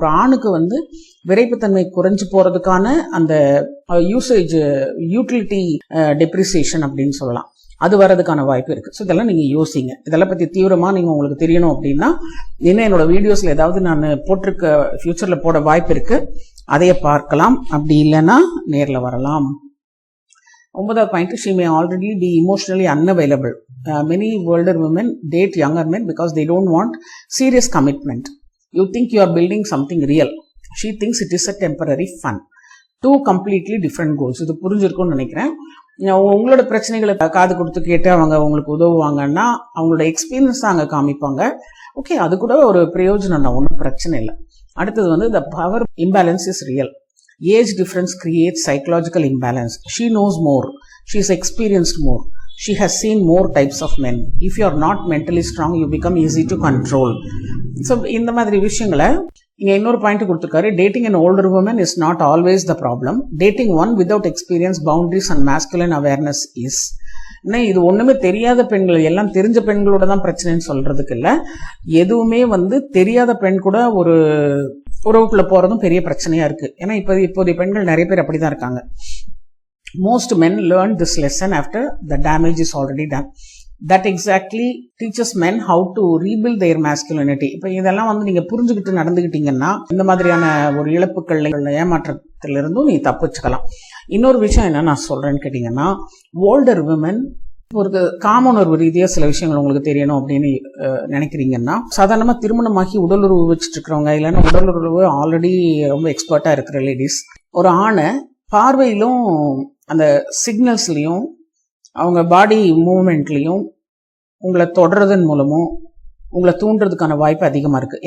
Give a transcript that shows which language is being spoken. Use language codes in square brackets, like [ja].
[ta] ஒரு ஆணுக்கு விரைப்புத்தன்மை குறைஞ்சு போறதுக்கான அந்த யூட்டிலிட்டி டெப்ரிசியேஷன் அப்படின்னு சொல்லலாம், அது வர்றதுக்கான வாய்ப்பு இருக்கு. ஸோ இதெல்லாம் நீங்க யோசிங்க. இதெல்லாம் பத்தி தீவிரமா நீங்க உங்களுக்கு தெரியணும் அப்படின்னா இன்னும் என்னோட வீடியோஸ்ல ஏதாவது நான் போட்டிருக்க ஃபியூச்சர்ல போட வாய்ப்பு இருக்கு, அதைய பார்க்கலாம். அப்படி இல்லைன்னா நேர்ல வரலாம். [en] 9வது point, she may already be emotionally unavailable. Many older women date younger men because they don't want serious commitment. You think you are building something real. She thinks it is a temporary fun. Two completely different goals. [ta] இது புரிஞ்சிருக்கும்னு நினைக்கிறேன். உங்களோட பிரச்சனைகளை காது கொடுத்து கேட்டு அவங்க உங்களுக்கு உதவுவாங்கன்னா அவங்களோட எக்ஸ்பீரியன்ஸ் அங்கே காமிப்பாங்க. ஓகே, அது கூட ஒரு பிரயோஜனம் தான், ஒன்றும் பிரச்சனை இல்லை. [en] அடுத்தது the power imbalance is real. Age difference creates psychological imbalance. She knows more. She is experienced more. She has seen more types of men. If you are not mentally strong, you become easy to control. [ta] So இந்த மாதிரி விஷயங்களை இங்க இன்னொரு point கொடுத்துருக்காரு. [en] Dating an older woman is not always the problem. Dating one without experience, boundaries and masculine awareness is. [ta] இது ஒண்ணுமே தெரியாத பெண்கள், எல்லாம் தெரிஞ்ச பெண்களோட தான் பிரச்சனைன்னு சொல்றதுக்கு இல்ல. எதுவுமே தெரியாத பெண் கூட ஒரு உறவுக்குள்ள போறதும் பெரிய பிரச்சனையா இருக்கு. ஏன்னா இப்போதைய பெண்கள் நிறைய பேர் அப்படிதான் இருக்காங்க. [en] Most men learn this lesson after the damage is already done. That exactly teaches men how to rebuild their masculinity. [ta] இப்போ இதெல்லாம் நீங்க புரிஞ்சுக்கிட்டு நடந்துகிட்டீங்கன்னா இந்த மாதிரியான ஒரு இழப்புகள், ஏமாற்றத்திலிருந்தும் நீ தப்பிச்சுக்கலாம். இன்னொரு விஷயம் என்ன நான் சொல்றேன்னு கேட்டீங்கன்னா, ஓல்டர் விமன் ஒரு காமனர்வு ரீதியா சில விஷயங்கள் உங்களுக்கு தெரியணும் அப்படின்னு நினைக்கிறீங்கன்னா, சாதாரணமா திருமணமாகி உடலுறவு வச்சுட்டு இருக்கிறவங்க, இல்லைன்னா உடலுறவு ஆல்ரெடி ரொம்ப எக்ஸ்பர்ட்டா இருக்கிற லேடிஸ், ஒரு ஆணை பார்வையிலும் அந்த சிக்னல்ஸ்லையும் அவங்க பாடி மூவ்மெண்ட்லையும் உங்களை தொடர்றதன் மூலமும் உங்களை தூண்டுறதுக்கான வாய்ப்பு அதிகமா இருக்கு.